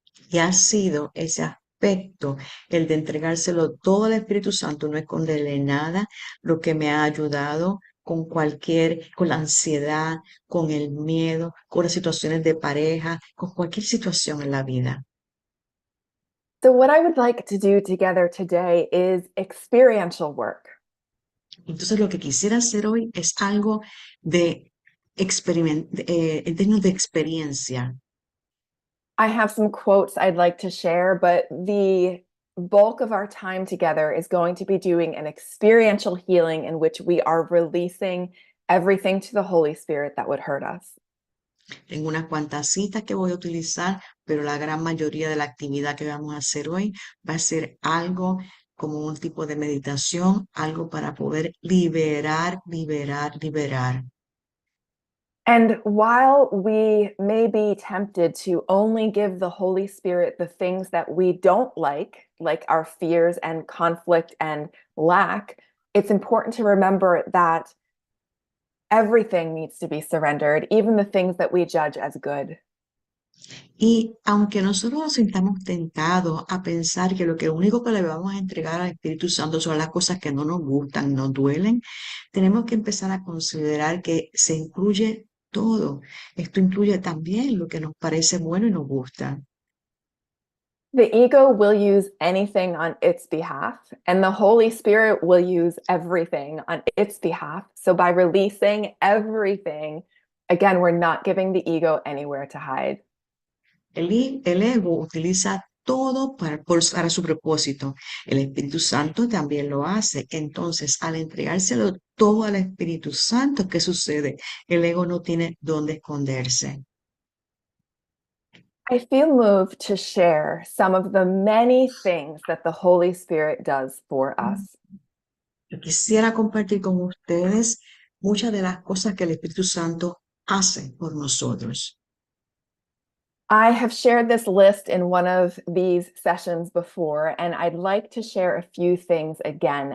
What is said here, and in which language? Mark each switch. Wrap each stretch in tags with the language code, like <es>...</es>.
<es>Y ha sido ese aspecto, el de entregárselo todo al Espíritu Santo, no esconderle nada, lo que me ha ayudado con la ansiedad, con el miedo, con las situaciones de pareja, con cualquier situación en la vida.</es> <en>So, what I would like to do together today is experiential work.</en> <es>Entonces, lo que quisiera hacer hoy es algo de en términos de experiencia.</es> <en>I have some quotes I'd like to share, but the bulk of our time together is going to be doing an experiential healing in which we are releasing everything to the Holy Spirit that would hurt us.</en> <es>Tengo unas cuantas citas que voy a utilizar, pero la gran mayoría de la actividad que vamos a hacer hoy va a ser algo como un tipo de meditación, algo para poder liberar, liberar, liberar.</es> <en>And while we may be tempted to only give the Holy Spirit the things that we don't like our fears and conflict and lack, it's important to remember that everything needs to be surrendered, even the things that we judge as good.</en> <es>Y aunque nosotros nos sintamos tentados a pensar que lo único que le vamos a entregar al Espíritu Santo son las cosas que no nos gustan, nos duelen, tenemos que empezar a considerar que se incluye todo. Esto incluye también lo que nos parece bueno y nos gusta.</es> <en>The ego will use anything on its behalf, and the Holy Spirit will use everything on its behalf. So by releasing everything, again, we're not giving the ego anywhere to hide.</en> <es>El ego utiliza todo para su propósito. El Espíritu Santo también lo hace. Entonces, al entregárselo todo al Espíritu Santo, ¿qué sucede? El ego no tiene dónde esconderse.</es> <en>I feel moved to share some of the many things that the Holy Spirit does for us.</en> <es>Yo quisiera compartir con ustedes muchas de las cosas que el Espíritu Santo hace por nosotros.</es> <en>I have shared this list in one of these sessions before, and I'd like to share a few things again.</en>